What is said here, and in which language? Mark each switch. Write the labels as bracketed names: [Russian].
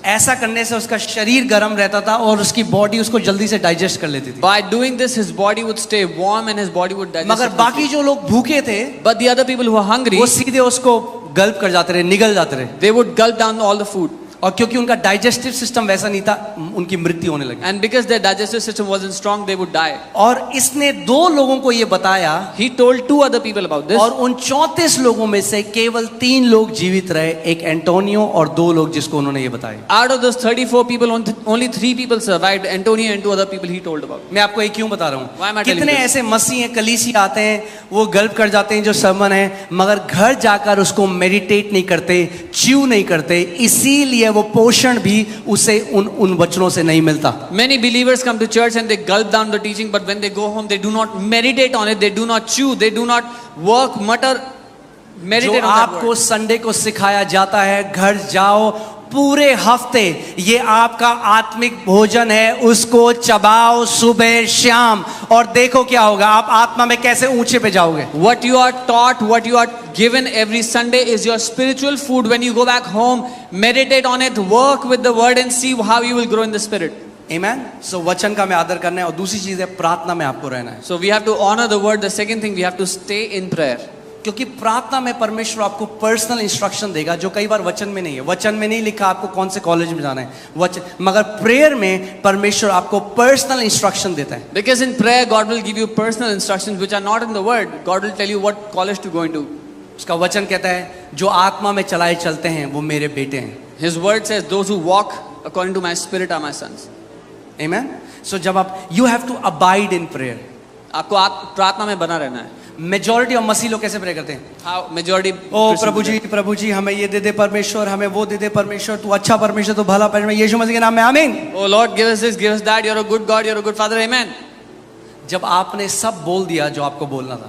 [Hindi] ऐसा करने से उसका शरीर गर्म रहता था और उसकी बॉडी उसको जल्दी से डाइजेस्ट कर लेती थी. [English] By doing this, his body would stay warm and his body would digest. [Hindi] मगर [English] it [Hindi] बाकी [English] quickly. [Hindi] जो लोग भूखे थे, [English] But the other people who were hungry, [Hindi] वो सीधे उसको गल्प कर जाते रहे, निगल जाते रहे. [English] they would gulp down all the food. [Hindi] और क्योंकि उनका डाइजेस्टिव सिस्टम वैसा नहीं था, उनकी मृत्यु होने लगी। [English] And because their digestive system wasn't strong, they would die. [Hindi] और इसने 2 लोगों को ये बताया, [English] He told 2 other people about this. [Hindi] और उन 34 लोगों में से केवल 3 लोग जीवित रहे, एक एंटोनियो और 2 लोग जिसको उन्होंने ये बताया। [English] Out of those 34 people, only 3 people survived. Antonio and 2 other people he told about. [Hindi] मैं आपको ये क्यों बता रहा [English] Why am I [Hindi] हूँ? कितने [English] you this? [Hindi] ऐसे मसीह हैं, कलीसी आते हैं, वो गल्प कर जाते हैं जो सर्मन है, मगर घर जाकर उसको मेडिटेट नहीं करते, च्यू नहीं करते, इसीलिए वो पोषण भी उसे उन वचनों से नहीं मिलता। [English] Many believers come to church and they gulp down the teaching, but when they go home, they do not meditate on it, they do not chew, they do not work, mutter, meditate [Hindi] जो [English] on that [Hindi] आपको [English] word. [Hindi] Sunday को सिखाया जाता है, घर जाओ, पूरे हफ्ते ये आपका आत्मिक भोजन है, उसको चबाओ सुबह शाम, और देखो क्या होगा, आप आत्मा में कैसे ऊंचे पे जाओगे। [English] What you are taught, what you are given every Sunday is your spiritual food. When you go back home, meditate on it, work with the word and see how you will grow in the spirit. Amen? [Hindi] So वचन का मैं आदर करना है, और दूसरी चीज है प्रार्थना में आपको रहना है, [English] So we have to honor the word. The second thing, we have to stay in prayer. [Hindi] क्योंकि प्रार्थना में परमेश्वर आपको पर्सनल इंस्ट्रक्शन देगा जो कई बार वचन में नहीं है। वचन में नहीं लिखा आपको कौन से कॉलेज में जाना है, वचन, मगर प्रेयर में परमेश्वर आपको पर्सनल इंस्ट्रक्शन देता है। [English] Because in prayer, God will give you personal instructions which are not in the word. God will tell you what college to go into. [Hindi] उसका वचन कहता है जो आत्मा में चलाए चलते हैं वो मेरे बेटे हैं। [English] His word says, those who walk according to my spirit are my sons. Amen? So [Hindi] जब आप [English] you have to abide in prayer. [Hindi] आपको प्रार्थना में बना रहना है। मेजॉरिटी ऑफ मसीह लोग कैसे प्रे करते हैं? [English] How majority [Hindi] ओ प्रभु जी हमें ये दे दे परमेश्वर, हमें वो दे दे परमेश्वर, तू अच्छा परमेश्वर, तू भला परमेश्वर, यीशु मसीह के नाम में आमीन। [English] Oh Lord, give us this, give us that. You're a good God, you're a good Father. Amen. [Hindi] जब आपने सब बोल दिया जो आपको बोलना था,